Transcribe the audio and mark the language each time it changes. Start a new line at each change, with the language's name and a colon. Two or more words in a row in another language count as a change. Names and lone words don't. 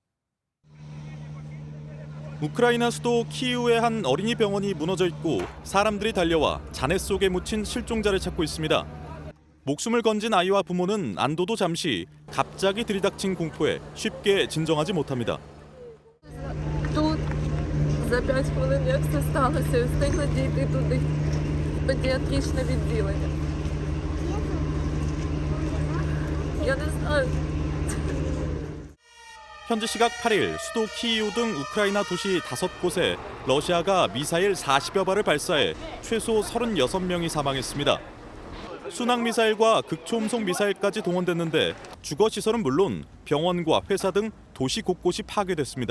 Korean: 우크라이나 수도 키이우의 한 어린이 병원이 무너져 있고 사람들이 달려와 잔해 속에 묻힌 실종자를 찾고 있습니다. 목숨을 건진 아이와 부모는 안도도 잠시 갑자기 들이닥친 공포에 쉽게 진정하지 못합니다.
Ukrainian: За 5 хвилин, як все сталося, і встигла дійти туди. Педіатричне відділення. Я не знаю.
Korean: 현지 시각 8일 수도 키이우 등 우크라이나 도시 5곳에 러시아가 미사일 40여 발을 발사해 최소 36명이 사망했습니다. 순항미사일과 극초음속 미사일까지 동원됐는데 주거시설은 물론 병원과 회사 등 도시 곳곳이 파괴됐습니다.